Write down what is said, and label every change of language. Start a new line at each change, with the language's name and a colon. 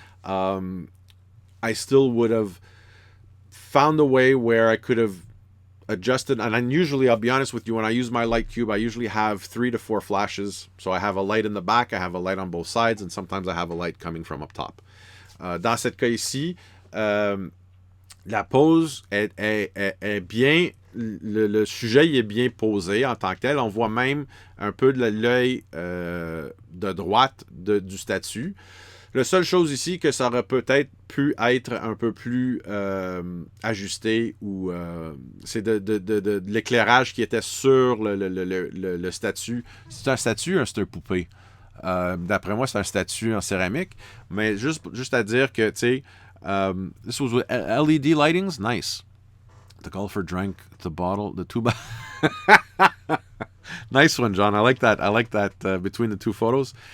English: I still would have found a way where I could have adjusted, and usually, I'll be honest with you, when I use my light cube, I usually have 3 to 4 flashes. So I have a light in the back, I have a light on both sides, and sometimes I have a light coming from up top.
French: Dans cette cas ici, la pose est bien, le sujet il est bien posé en tant que tel. On voit même un peu de l'œil de droite du statut. La seule chose ici, que ça aurait peut-être pu être un peu plus ajusté, ou c'est de l'éclairage qui était sur le statut. C'est un statut, c'est une poupée. D'après moi, c'est un statut en céramique. Mais juste à dire que, tu sais,
English: this was with LED lightings. Nice. The golfer drank the bottle, the two... Nice one, John. I like that between the two photos.